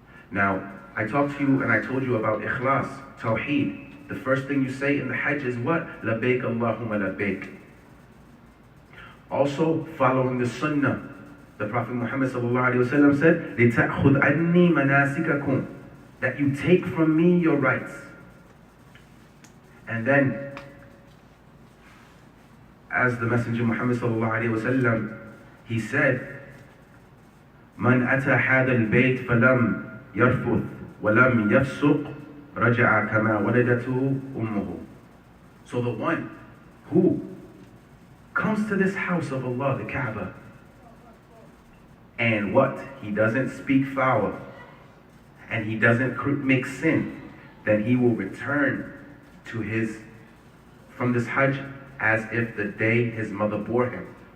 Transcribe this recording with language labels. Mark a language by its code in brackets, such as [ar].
[en] Now, I talked to you and I told you about ikhlas, tawheed. The first thing you say in the Hajj is what? Labbaik Allahumma labbaik. Also, following the sunnah. The Prophet Muhammad sallallahu alaihi wasallam said, [ar] لِتَأْخُذْ عَنِّي مَنَاسِكَكُمْ, [en] that you take from me your rights. And then, as the Messenger Muhammad sallallahu alaihi wasallam, he said, [ar] مَنْ أَتَى هَذَا الْبَيْتِ فَلَمْ يَرْفُثْ وَلَمْ يَفْسُقْ رَجَعَ كَمَا وَلَدَتْهُ أُمُّهُ. [en] So the one who comes to this house of Allah, the Kaaba, and what? He doesn't speak foul, and he doesn't make sin, then he will return to from this Hajj as if the day his mother bore him.